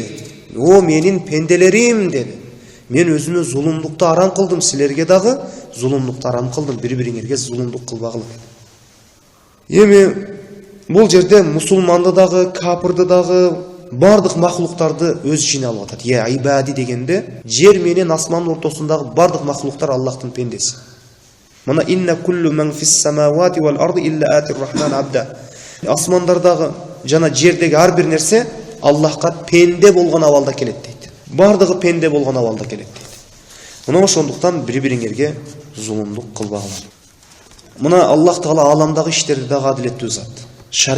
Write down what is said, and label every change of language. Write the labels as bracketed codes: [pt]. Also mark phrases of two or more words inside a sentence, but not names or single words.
[ky] О менин пенделерим деди. Мен өзүмө зулумдукту арам кылдым, силерге дагы зулумдукту арам кылдым, бири-бириңерге зулумдук кылбагыла. Эми бул жерде мусулманды дагы, капырды дагы, бардык махлуктарды өз ичине алып атат. [ar] يا عبادي [ky] дегенде жер менен асмандын ортосундагы бардык махлуктар Аллахтын пендеси. [ar] Мына إن كل من في السماوات والأرض إلا آتي الرحمن عبدا. [ky] Асмандардагы жана жердеги ар бир нерсе Аллахка пенде болгон абалда келет дейт. Бардыгы пенде болгон абалда келет дейт. Мына ошондуктан бири-бириңерге зулумдук кылбагыла. Мына Аллах Таала аламдагы иштерди дагы адилеттүү зат.